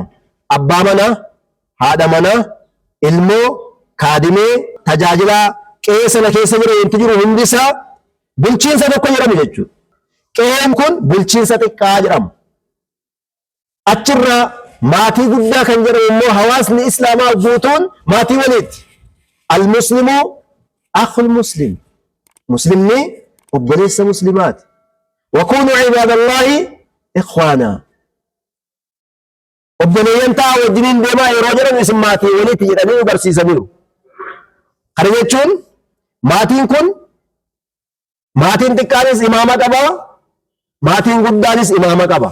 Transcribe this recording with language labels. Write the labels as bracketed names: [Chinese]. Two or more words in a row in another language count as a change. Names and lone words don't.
[Oromo] Abbaa manaa, haadha manaa, ilmoo, kaadimee, tajaajilaa qe'ee sana keessa jiru hundisaa bulchiinsa tokko jedhamu jechuudha. Qe'een kun bulchiinsa xiqqaa jedhama. Achirraa maatii guddaa kan jedhamu immoo hawaasni islaamaa guutuun maatii waliiti. [Arabic] المسلم أخو المسلم. [Oromo] Muslimni obboleessa muslimaati. [Arabic] وكونوا عباد الله إخوانا. [Oromo] Obboleeyyan ta'a wajjiniin deemaa yeroo jedhan isin maatii waliiti jedhanii nu barsiisaniiru. Kana jechuun maatiin kun maatiin xiqqaanis imaama qaba, maatiin guddaanis imaama qaba.